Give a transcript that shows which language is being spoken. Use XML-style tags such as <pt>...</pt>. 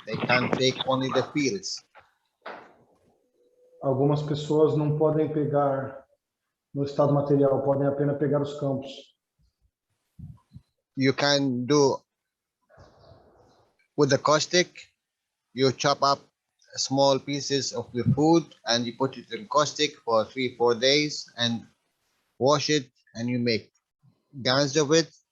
<en>They can take only the fields.</en> <pt>Algumas pessoas não podem pegar no estado material, podem apenas pegar os campos.</pt> <en>You can do with the caustic. You chop up small pieces of the food and you put it in caustic for 3-4 days and wash it, and you make gans of it.</en>